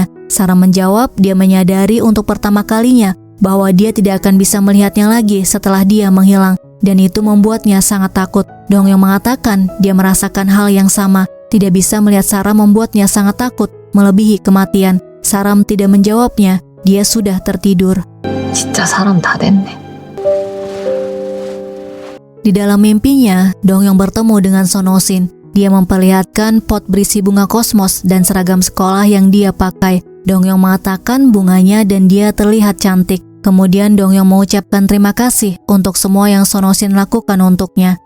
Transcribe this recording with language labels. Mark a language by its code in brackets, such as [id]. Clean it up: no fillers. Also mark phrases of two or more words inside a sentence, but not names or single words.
[id] Sarah menjawab dia menyadari untuk pertama kalinya bahwa dia tidak akan bisa melihatnya lagi setelah dia menghilang. Dan itu membuatnya sangat takut. Dongyong mengatakan dia merasakan hal yang sama. Tidak bisa melihat Sarah membuatnya sangat takut, melebihi kematian. Saram tidak menjawabnya, dia sudah tertidur. [ko] 진짜 사람 다 됐네. [id] Di dalam mimpinya, Dongyong bertemu dengan Sonosin. Dia memperlihatkan pot berisi bunga kosmos dan seragam sekolah yang dia pakai. Dongyong mengatakan bunganya dan dia terlihat cantik. Kemudian Dongyong mengucapkan terima kasih untuk semua yang Sonosin lakukan untuknya.